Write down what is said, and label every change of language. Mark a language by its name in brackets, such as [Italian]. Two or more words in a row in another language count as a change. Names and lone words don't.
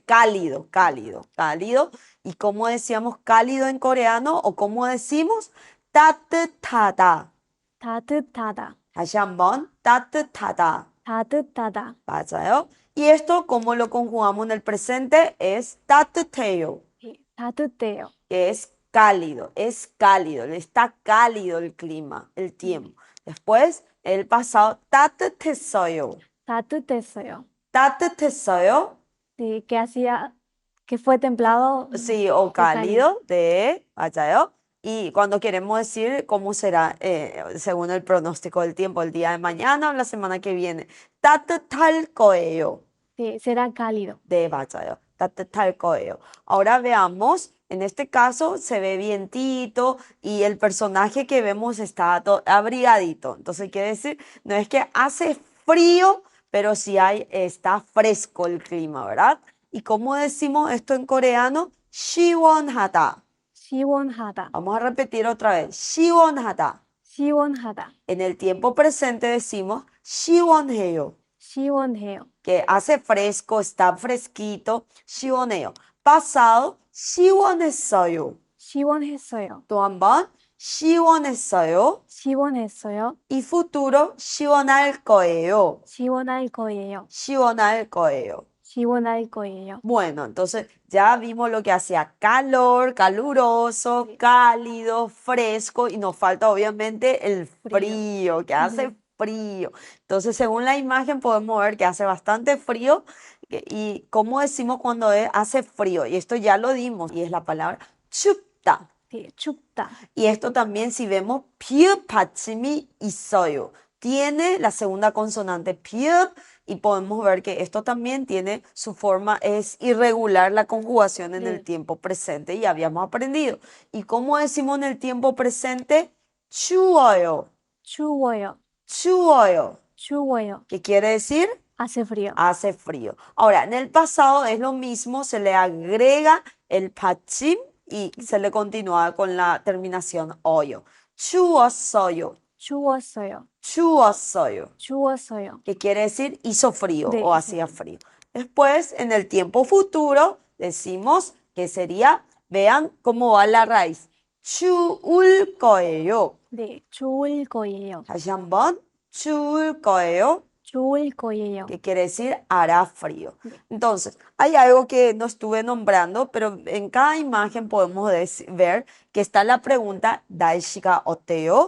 [Spanish] Cálido, cálido, cálido. ¿Y cómo decíamos cálido en coreano? ¿O cómo decimos? [Korean] 따뜻하다. 따뜻하다. 다시 한번, 따뜻하다. 따뜻하다. 맞아요. [Spanish] Y esto, ¿cómo lo conjugamos en el presente? Es 따뜻해요. [Korean] 네, 따뜻해요. [Spanish] Que es es cálido, está cálido el clima, el tiempo. Después, el pasado, [Korean] 따뜻했어요. 따뜻했어요. 따뜻했어요, [Spanish] Sí, que hacía, que fue templado, sí, o fue cálido. cálido, 맞아요. Y cuando queremos decir cómo será según el pronóstico del tiempo, el día de mañana o la semana que viene. [Korean] 따뜻할 거예요. [Spanish] Sí, será cálido. [Korean] 네, 맞아요. 따뜻할 거예요. [Spanish] Ahora veamos, en este caso se ve vientito y el personaje que vemos está abrigadito. Entonces quiere decir, no es que hace frío, pero sí está fresco el clima, ¿verdad? ¿Y cómo decimos esto en coreano? [Korean] 시원하다. 시원하다. [Spanish] Vamos a repetir otra vez. [Korean] 시원하다. 시원하다. [Spanish] En el tiempo presente decimos 시원해요. [Korean] 시원해요. [Spanish] Que hace fresco, está fresquito, [Korean] 시원해요. [Spanish] Pasado, 시원했어요. [Korean] 시원했어요. 또 한 번, 시원했어요. 시원했어요. [Spanish] Y futuro, [Korean] 시원할 거예요. 시원할 거예요. 시원할 거예요. 시원할 거예요. [Spanish] Bueno, entonces ya vimos lo que hacía calor, caluroso, cálido, fresco y nos falta obviamente el frío, que hace frío. Entonces, según la imagen podemos ver que hace bastante frío y cómo decimos cuando hace frío. Y esto ya lo dimos y es la palabra 춥다. [Korean] 네, 춥다. [Spanish] Y esto también si vemos [Korean] 피읍 받침이 있어요. [Spanish] Tiene la segunda consonante piub y podemos ver que esto también tiene su forma, es irregular la conjugación en el tiempo presente y habíamos aprendido. ¿Y cómo decimos en el tiempo presente? [Korean] 추워요. 추워요. 추워요. 추워요. [Spanish] ¿Qué quiere decir? Hace frío. Hace frío. Ahora, en el pasado es lo mismo, se le agrega el 받침 y se le continúa con la terminación 어요. [Korean] 추웠어요. 추웠어요. 추웠어요. 추웠어요. [Spanish] Que quiere decir hizo frío [Korean] 네, [Spanish] o hacía frío. Después, en el tiempo futuro, decimos que sería, vean cómo va la raíz. [Korean] 추울 거예요. 네, 좋을 거예요. 다시 한번, 추울 거예요. 좋을 거예요. [Spanish] Que quiere decir hará frío. Entonces, hay algo que no estuve nombrando, pero en cada imagen podemos ver que está la pregunta [Korean] 날씨가 어때요?